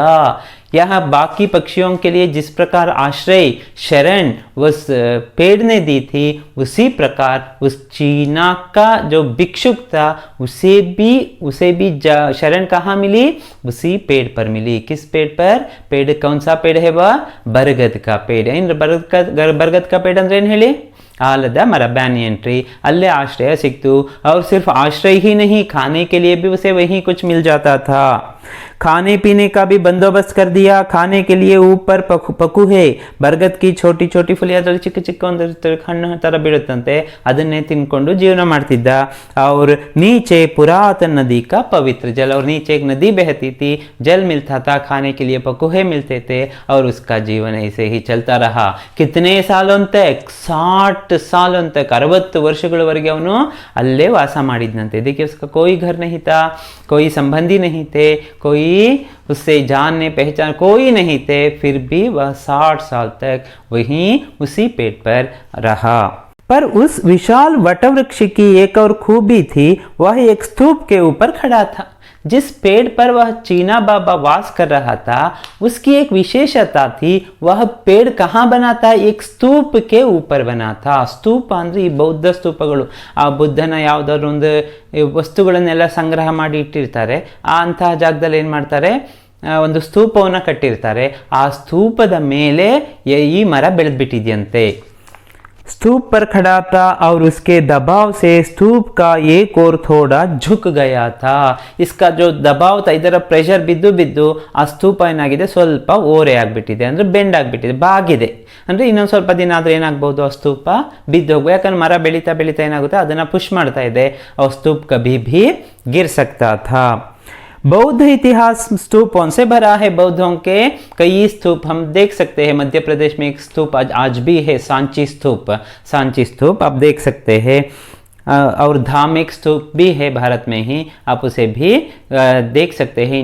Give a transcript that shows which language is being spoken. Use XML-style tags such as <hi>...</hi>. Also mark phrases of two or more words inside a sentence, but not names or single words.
<hi>यहाँ बाकी पक्षियों के लिए जिस प्रकार आश्रय, शरण उस पेड़ ने दी थी, उसी प्रकार उस चीना का जो भिक्षुक था उसे भी शरण कहाँ मिली? उसी पेड़ पर मिली। किस पेड़ पर? पेड़ कौन सा पेड़ है? वह बरगद का पेड़। बरगद का पेड़</hi> <kn>ಅಂದ್ರೆ ಏನು ಹೇಳಿ? ಆಲದ ಮರ,</kn> <en>banyan tree.</en> <kn>ಅಲ್ಲೇ ಆಶ್ರಯ ಸಿಕ್ತು।</kn> <hi>और सिर्फ आश्रय ही नहीं, खाने के लिए भी उसे वहीं कुछ मिल जाता था। खाने पीने का भी बंदोबस्त कर दिया। खाने के लिए ऊपर पकु है, बरगद की छोटी छोटी फुली,</hi> <kn>ಅದರಲ್ಲಿ ಚಿಕ್ಕ ಚಿಕ್ಕ ಒಂದು ಹಣ್ಣು ತರ ಬೀಳುತ್ತಂತೆ, ಅದನ್ನೇ ತಿನ್ಕೊಂಡು ಜೀವನ ಮಾಡ್ತಿದ್ದ।</kn> <hi>और नीचे पुरातन नदी का पवित्र जल, और नीचे एक नदी बहती थी, जल मिलता था, खाने के लिए पकुहे मिलते थे, और उसका जीवन ऐसे ही चलता रहा। कितने सालों तक? 60 सालों तक,</hi> <kn>60 ವರ್ಷಗಳವರೆಗೆ ಅವನು ಅಲ್ಲೇ ವಾಸ ಮಾಡಿದ್ನಂತೆ।</kn> <hi>देखिए उसका कोई घर नहीं था, कोई संबंधी नहीं थे, कोई उससे जानने पहचान कोई नहीं थे, फिर भी वह 60 साल तक वहीं उसी पेड़ पर रहा। पर उस विशाल वटवृक्ष की एक और खूबी थी, वह एक स्तूप के ऊपर खड़ा था। जिस पेड़ पर वह चीना बाबा वास कर रहा था उसकी एक विशेषता थी, वह पेड़ कहाँ बना था? एक ಸ್ತೂಪ के ऊपर बना था।</hi> <kn>ಸ್ತೂಪ ಅಂದ್ರೆ ಈ ಬೌದ್ಧ ಸ್ತೂಪಗಳು, ಆ ಬುದ್ಧನ ಯಾವುದಾದ್ರು ಒಂದು ವಸ್ತುಗಳನ್ನೆಲ್ಲ ಸಂಗ್ರಹ ಮಾಡಿ ಇಟ್ಟಿರ್ತಾರೆ, ಅಂತಹ ಜಾಗದಲ್ಲಿ ಏನು ಮಾಡ್ತಾರೆ, ಒಂದು ಸ್ತೂಪವನ್ನು ಕಟ್ಟಿರ್ತಾರೆ, ಆ ಸ್ತೂಪದ ಮೇಲೆ ಈ ಮರ ಬೆಳೆದ್ಬಿಟ್ಟಿದೆಯಂತೆ।</kn> <hi>स्तूप पर खड़ा था और उसके दबाव से स्तूप का एक और थोड़ा झुक गया था। इसका जो दबाव था,</hi> <kn>ಇದರ ಪ್ರೆಷರ್ ಬಿದ್ದು ಬಿದ್ದು ಆ ಸ್ತೂಪ ಏನಾಗಿದೆ, ಸ್ವಲ್ಪ ಓರೆ ಆಗ್ಬಿಟ್ಟಿದೆ, ಅಂದ್ರೆ ಬೆಂಡ್ ಆಗ್ಬಿಟ್ಟಿದೆ, ಬಾಗಿದೆ, ಅಂದ್ರೆ ಇನ್ನೊಂದು ಸ್ವಲ್ಪ ದಿನ ಆದ್ರೆ ಏನಾಗಬಹುದು, ಆ ಸ್ತೂಪ ಬಿದ್ದು ಹೋಗ್ಬೋದು। ಯಾಕಂದ್ರೆ ಮರ ಬೆಳೀತಾ ಬೆಳೀತಾ ಏನಾಗುತ್ತೆ, ಅದನ್ನ ಪುಷ್ ಮಾಡ್ತಾ ಇದೆ, ಆ ಸ್ತೂಪ್</kn> <hi>ಕभी भी गिर सकता था। बौद्ध इतिहास स्तूपों से भरा है। बौद्धों के कई स्तूप हम देख सकते हैं। मध्य प्रदेश में एक स्तूप आज भी है, सांची स्तूप। सांची स्तूप आप देख सकते हैं। और धार्मिक स्तूप भी है भारत में ही, आप उसे भी देख सकते हैं।</hi>